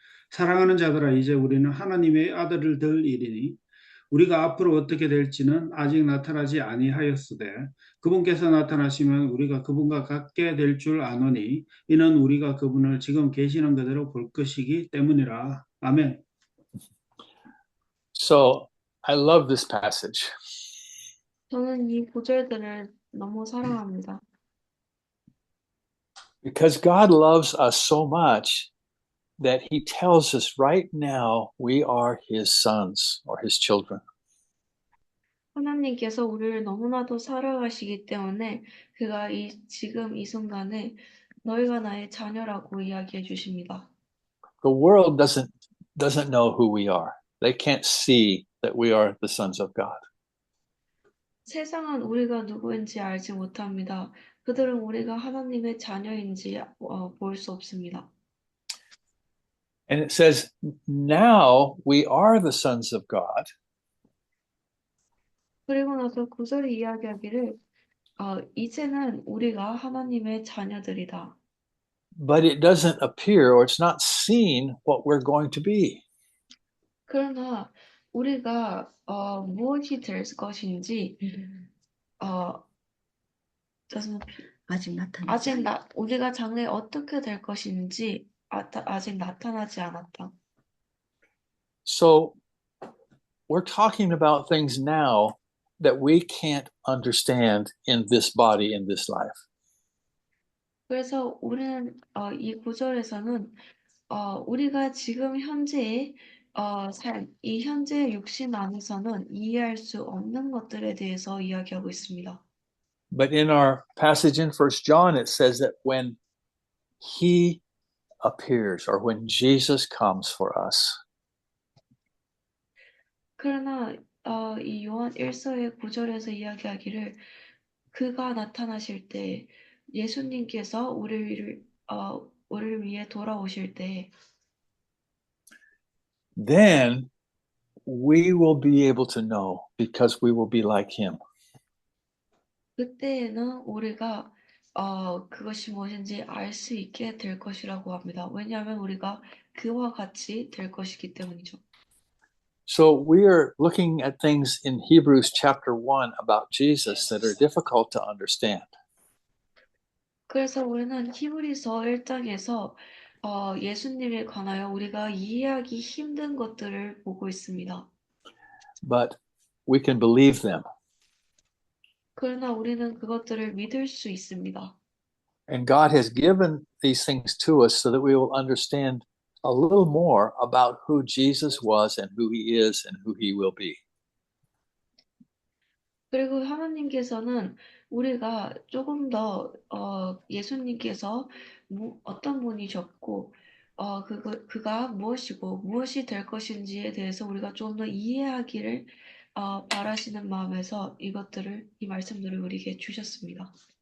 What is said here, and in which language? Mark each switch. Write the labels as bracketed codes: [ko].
[ko] 사랑하는 자들아, 이제 우리는 하나님의 아들들이니 우리가 앞으로 어떻게 될지는 아직 나타나지 아니하였으되 그분께서 나타나시면 우리가 그분과 같게 될 줄 아노니 이는 우리가 그분을 지금 계시는 그대로 볼 것이기 때문이라. 아멘. [en] So I love this passage. [ko] 저는 이 구절들을 너무 사랑합니다. [en] Because God loves us so much that he tells us right now we are his sons or his children. [ko] 하나님께서 우리를 너무나도 사랑하시기 때문에 그가 지금 이 순간에 너희가 나의 자녀라고 이야기해 주십니다. [en] The world doesn't know who we are. They can't see that we are the sons of God. [ko] 세상은 우리가 누구인지 알지 못합니다. 그들은 우리가 하나님의 자녀인지 볼 수 없습니다. [en] And it says, now we are the sons of God. [ko] 그리고 나서 구절이 이야기하기를 이제는 우리가 하나님의 자녀들이다. [en] But it doesn't appear or it's not seen what we're going to be. [ko] 그러나 우리가 무엇이 될 것인지 [en] doesn't [ko] 우리가 장래에 어떻게 될 것인지 아직 나타나지 않았다. [en] So we're talking about things now that we can't understand in this body, in this life. [ko] 그래서 우리는 이 구절에서는 우리가 지금 현재의 삶, 이 현재의 육신 안에서는 이해할 수 없는 것들에 대해서 이야기하고 있습니다. [en] But in our passage in 1 John, it says that when he appears or when Jesus comes for us, [ko] 그러나 이 요한 1서의 9절에서 이야기하기를 그가 나타나실 때 예수님께서 우리를 위해 돌아오실 때 [en] then we will be able to know because we will be like him. [ko] 그때에는 우리가 그것이 무엇인지 알 수 있게 될 것이라고 합니다. 왜냐하면 우리가 그와 같이 될 것이기 때문이죠. [en] So we are looking at things in Hebrews chapter 1 about Jesus that are difficult to understand. [ko] 그래서 우리는 히브리서 1장에서 예수님에 관하여 우리가 이해하기 힘든 것들을 보고 있습니다. [en] But we can believe them. [ko] 그러나 우리는 그것들을 믿을 수 있습니다. [en] And God has given these things to us so that we will understand a little more about who Jesus was and who he is and who he will be. [ko] 그리고 하나님께서는 우리가 조금 더 예수님께서 어떤 분이셨고 그가 무엇이고 무엇이 될 것인지에 대해서 우리가 좀 더 이해하기를 바라시는 마음에서 이 말씀들을 우리에게 주셨습니다.